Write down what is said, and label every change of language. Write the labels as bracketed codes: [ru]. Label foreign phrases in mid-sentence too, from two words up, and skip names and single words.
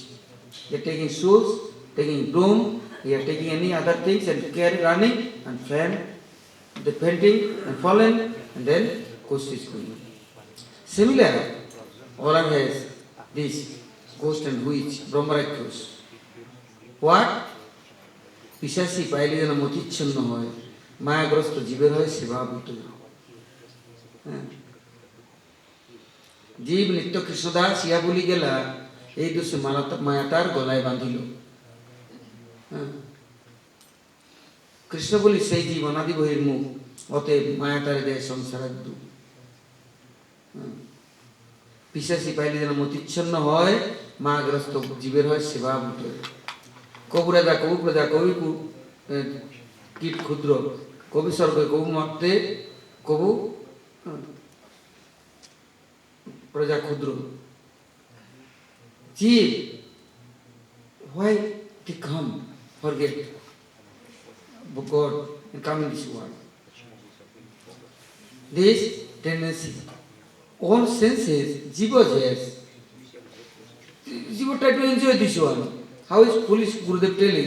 [en] They are taking shoes, taking broom, they are taking any other things and carry running and fan, they fainting and fallen, and then ghost is going. Similar, Orang has this ghost and witch, Brahmarakshas. What? [bn] পিশাচী পাইলে যেন মতিচ্ছন্ন হয়, মায়াগ্রস্ত জীবের হয় সেবাভূত. জীব নিত্য কৃষ্ণদাস ইয়া বলি গেলা এই দোষে মায়াতার গলায় বাঁধিল. কৃষ্ণ বলি সেই জীব অনাদি বহির্মুখ, অতএব মায়াতারে দেয় সংসারের দুঃখ. পিশাচি পাইলে যেন মতিচ্ছন্ন হয়, মায়াগ্রস্ত জীবের হয় সেবাভূত. কবু রাজা, কবু প্রজা, কবি কীট ক্ষুদ্র, কবি স্বর্গে, কবু মর্তে, কবু প্রজা ক্ষুদ্র. জীব, [en] why they come, forget God and come in this world. This tendency, all senses, Jiva has. Jiva try to enjoy this one. How is foolish Gurudev telling?